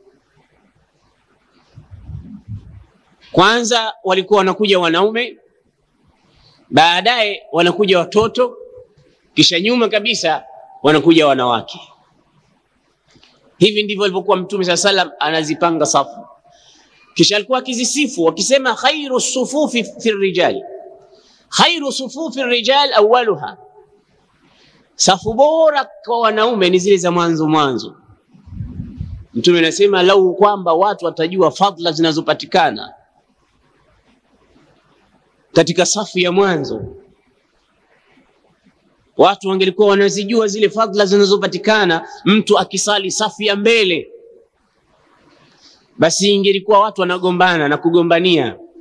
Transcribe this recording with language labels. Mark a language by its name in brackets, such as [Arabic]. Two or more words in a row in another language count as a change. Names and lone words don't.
[Swahili] Kwanza walikuwa wanakuja wanaume, baadaye wanakuja watoto, kisha nyuma kabisa wanakuja wanawake. Hivi ndivyo alivyokuwa mtume sallam anazipanga safu. Kisha alikuwa akizisifu wakisema [Arabic] خير صفوف في رجال، خير صفوف رجال أولها, [Swahili] safu bora kwa wanaume ni zile za mwanzo mwanzo. Mtume anasema lau kwamba watu watajua fadhila zinazopatikana katika safu ya mwanzo, watu wangelikuwa wanazijua zile fadhila zinazopatikana mtu akisali safu ya mbele, basi ingelikuwa watu wanagombana na kugombania.